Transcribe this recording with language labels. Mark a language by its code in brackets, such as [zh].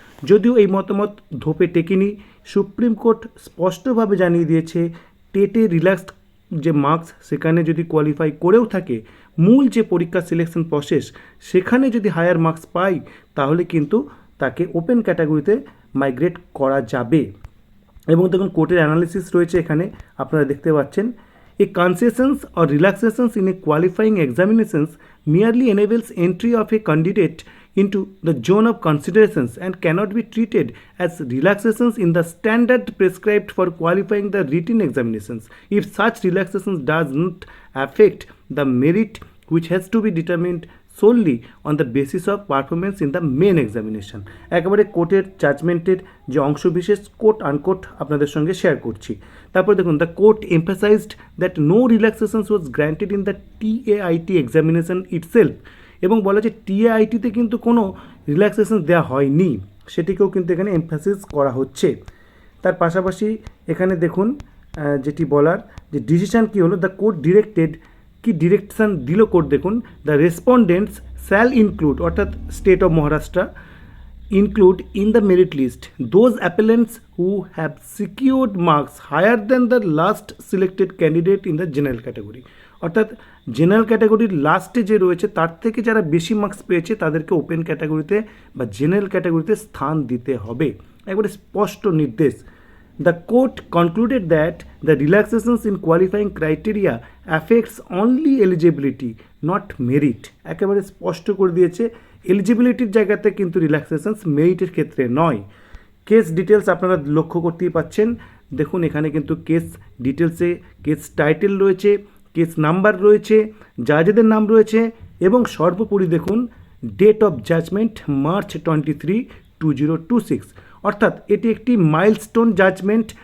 [bn] যদিও এই মতামত ধোপে টেকেনি, সুপ্রিম কোর্ট স্পষ্টভাবে জানিয়ে দিয়েছে টেটে রিল্যাক্সড যে মার্কস সেখানে যদি কোয়ালিফাই করেও থাকে, মূল যে পরীক্ষা সিলেকশন প্রসেস সেখানে যদি হায়ার মার্কস পাই তাহলে কিন্তু তাকে ওপেন ক্যাটাগরিতে মাইগ্রেট করা যাবে। এবং দেখুন কোর্টের অ্যানালিসিস রয়েছে এখানে আপনারা দেখতে পাচ্ছেন। [en] A concessions or relaxations in a qualifying examinations merely enables entry of a candidate into the zone of considerations and cannot be treated as relaxations in the standard prescribed for qualifying the written examinations if such relaxations does not affect the merit which has to be determined solely on the basis of performance in the main examination. [bn] একেবারে কোর্টের জাজমেন্টের যে অংশবিশেষ coat unquote আপনাদের সঙ্গে share করছি। তারপর দেখুন, [en] the court emphasized that no relaxations was granted in the TAIT examination itself, [bn] এবং বলা যে TAITতে কিন্তু কোনো রিল্যাক্সেশন দেওয়া হয়নি, সেটিকেও কিন্তু এখানে এমফাসিস করা হচ্ছে। তার পাশাপাশি এখানে দেখুন যেটি বলার যে ডিসিশন কী হলো, [en] the court directed, [bn] কি ডিরেকশন দিল কোর্ট দেখুন, [en] the respondents shall include, [bn] অর্থাৎ state of Maharashtra, [en] include in the merit list those appellants who have secured marks higher than the last selected candidate in the general category, [bn] অর্থাৎ general ক্যাটাগরির লাস্টে যে রয়েছে তার থেকে যারা বেশি মার্কস পেয়েছে তাদেরকে ওপেন ক্যাটাগরিতে বা জেনারেল ক্যাটাগরিতে স্থান দিতে হবে, একবারে স্পষ্ট নির্দেশ। [en] The court concluded that the relaxations in qualifying criteria affects only eligibility, not merit, [bn] একেবারে স্পষ্ট করে দিয়েছে এলিজিবিলিটির জায়গাতে কিন্তু রিল্যাক্সেশনস মেরিটের ক্ষেত্রে নয়। কেস ডিটেলস আপনারা লক্ষ্য করতেই পাচ্ছেন, দেখুন এখানে কিন্তু কেস ডিটেলসে কেস টাইটেল রয়েছে, কেস নাম্বার রয়েছে, জাজেদের নাম রয়েছে, এবং সর্বোপরি দেখুন ডেট অফ জাজমেন্ট March 23, 2026, অর্থাৎ এটি একটি মাইলস্টোন জাজমেন্ট।